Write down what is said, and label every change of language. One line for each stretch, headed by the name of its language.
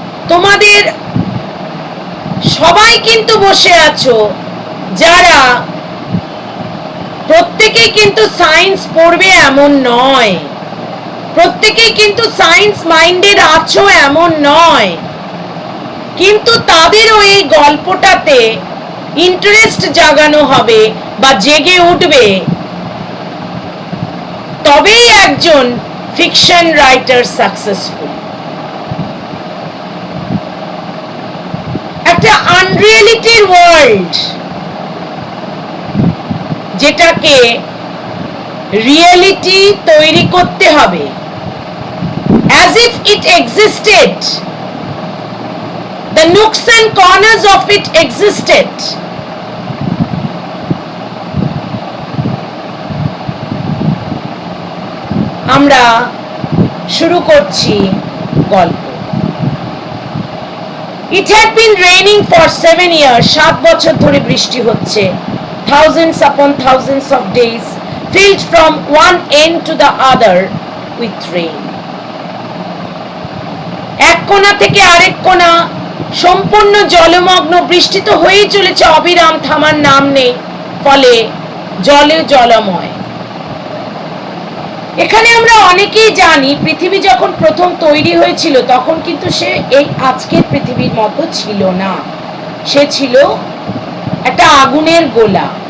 Bangla: তোমাদের সবাই কিন্তু বসে আছো যারা প্রত্যেকেই কিন্তু সায়েন্স পড়বে এমন নয়, প্রত্যেকেই কিন্তু সায়েন্স মাইন্ডেড আছো এমন নয়, কিন্তু তাদেরও এই গল্পটাতে ইন্টারেস্ট জাগানো হবে বা জেগে উঠবে, তবেই একজন ফিকশন রাইটার সাকসেসফুল। একটা আনরিয়েলিটির ওয়ার্ল্ড, যেটাকে রিয়েলিটি তৈরি করতে হবে,
English: as if it existed, the nooks and corners of it existed.
Bangla: আমরা শুরু করছি গল্প।
English: It had been raining for 7 years.
Bangla: 7 বছর ধরে বৃষ্টি হচ্ছে।
English: Thousands upon thousands of days filled from one end to the other with rain.
Bangla: এক কোণা থেকে আরেক কোণা সম্পূর্ণ জলমগ্ন, বৃষ্টি তো হয়েই চলেছে অবিরাম, থামার নাম নেই, ফলে জলে জলময়। এখানে আমরা অনেকেই জানি পৃথিবী যখন প্রথম তৈরি হয়েছিল তখন কিন্তু সে এই আজকের পৃথিবীর মতো ছিল না, সে ছিল একটা আগুনের গোলা।